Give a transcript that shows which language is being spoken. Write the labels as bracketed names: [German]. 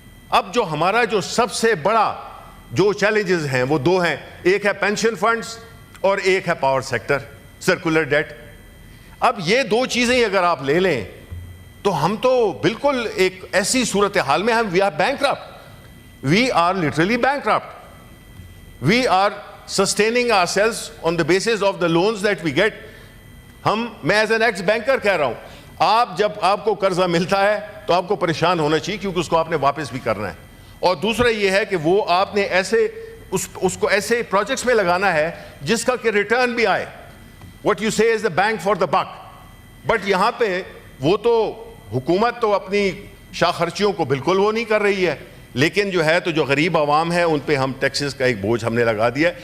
[Urdu] اب جو ہمارا جو سب سے بڑا جو چیلنجز ہیں وہ 2 ہیں, ایک ہے پینشن فنڈز اور ایک ہے پاور سیکٹر, سرکولر ڈیٹ. اب یہ 2 چیزیں اگر آپ لے لیں تو ہم تو بالکل ایک ایسی صورتحال میں ہم, [English] We are bankrupt, we are literally bankrupt. We are sustaining ourselves on the basis of the loans that we get. [Urdu] میں [English] as an ex banker [Urdu] کہہ رہا ہوں, آپ جب آپ کو قرضہ ملتا ہے تو آپ کو پریشان ہونا چاہیے, کیونکہ اس کو آپ نے واپس بھی کرنا ہے. اور دوسرا یہ ہے کہ وہ آپ نے ایسے اس کو ایسے پروجیکٹس میں لگانا ہے جس کا کہ ریٹرن بھی آئے. [English] What you say is the bang for the buck. [Urdu] But یہاں پہ وہ تو حکومت تو اپنی شاہ خرچیوں کو بالکل وہ نہیں کر رہی ہے, لیکن جو ہے تو جو غریب عوام ہے ان پہ ہم ٹیکسز کا ایک بوجھ ہم نے لگا دیا.